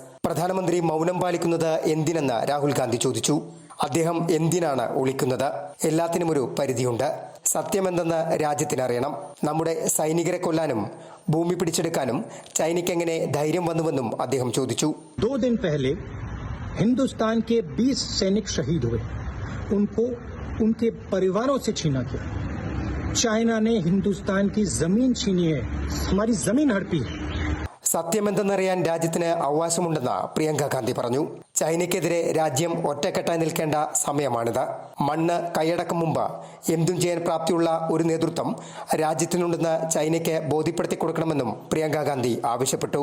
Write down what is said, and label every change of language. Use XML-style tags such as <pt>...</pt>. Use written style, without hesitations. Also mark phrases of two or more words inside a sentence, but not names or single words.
<ml>പ്രധാനമന്ത്രി മൗനം പാലിക്കുന്നത് എന്തിനെന്ന് രാഹുൽ ഗാന്ധി ചോദിച്ചു. അദ്ദേഹം എന്തിനാണ് ഒളിക്കുന്നത്? എല്ലാത്തിനുമൊരു പരിധിയുണ്ട്. സത്യമെന്തെന്ന് രാജ്യത്തിനറിയണം. നമ്മുടെ സൈനികരെ കൊല്ലാനും ഭൂമി പിടിച്ചെടുക്കാനും ചൈനയ്ക്ക് എങ്ങനെ ധൈര്യം വന്നുവെന്നും അദ്ദേഹം ചോദിച്ചു.</ml> <hi>2 दिन पहले हिंदुस्तान के 20 सैनिक शहीद हुए, उनको उनके परिवारों से छीना गया. चाइना ने हिंदुस्तान की जमीन छीनी है, हमारी जमीन हड़पी है.</hi> <ml>സത്യമെന്തെന്നറിയാൻ രാജ്യത്തിന് അവകാശമുണ്ടെന്ന് പ്രിയങ്ക ഗാന്ധി പറഞ്ഞു. ചൈനയ്ക്കെതിരെ രാജ്യം ഒറ്റക്കെട്ടായി നിൽക്കേണ്ട സമയമാണിത്. മണ്ണ് കൈയടക്കും മുമ്പ് എന്തും ചെയ്യാൻ പ്രാപ്തിയുള്ള ഒരു നേതൃത്വം രാജ്യത്തിനുണ്ടെന്ന് ചൈനയ്ക്ക് ബോധ്യപ്പെടുത്തി കൊടുക്കണമെന്നും പ്രിയങ്ക ഗാന്ധി ആവശ്യപ്പെട്ടു.</ml>